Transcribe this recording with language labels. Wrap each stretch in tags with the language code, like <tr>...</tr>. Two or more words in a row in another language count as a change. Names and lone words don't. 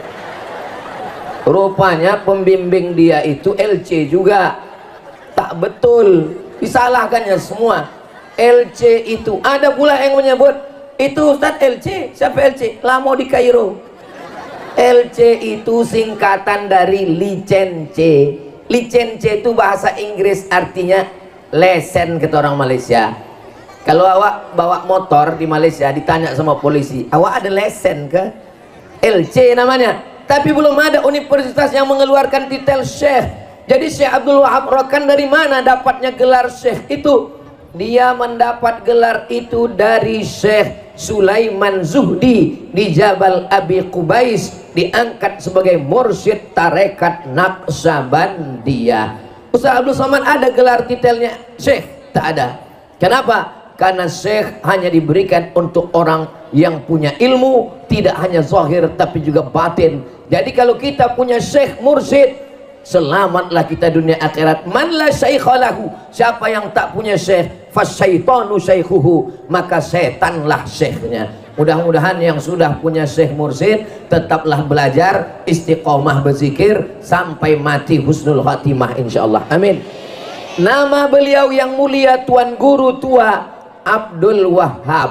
<id>Rupanya pembimbing dia itu LC juga. Tak betul, disalahkannya semua. LC itu ada pula yang menyebut itu Ustadz LC. Siapa LC? Lamo di Kairo. LC itu singkatan dari licence. Licence itu bahasa Inggris, artinya lesen kata orang Malaysia. Kalau awak bawa motor di Malaysia ditanya sama polisi, awak ada lesen ke? LC namanya. Tapi belum ada universitas yang mengeluarkan titel Syekh. Jadi Syekh Abdul Wahab Rokan dari mana dapatnya gelar Syekh itu? Dia mendapat gelar itu dari Syekh Sulaiman Zuhdi di Jabal Abi Qubais, diangkat sebagai mursyid tarekat Naqsabandiyah. Ustaz Abdul Somad ada gelar titelnya Syekh? Tak ada. Kenapa? Karena Syekh hanya diberikan untuk orang yang punya ilmu, tidak hanya zahir tapi juga batin. Jadi kalau kita punya Syekh mursyid, selamatlah kita dunia akhirat.</id> <ar>من لا شيخ له,</ar> <id>siapa yang tak punya syekh,</id> <ar>فالشيطان شيخه,</ar> <id>maka setanlah syekhnya. Mudah-mudahan yang sudah punya syekh mursyid tetaplah belajar, istiqomah berzikir sampai mati</id> <ar>حسن الخاتمة</ar> <id>insyaallah. Amin. Nama beliau yang mulia Tuan Guru tua Abdul Wahab.</id>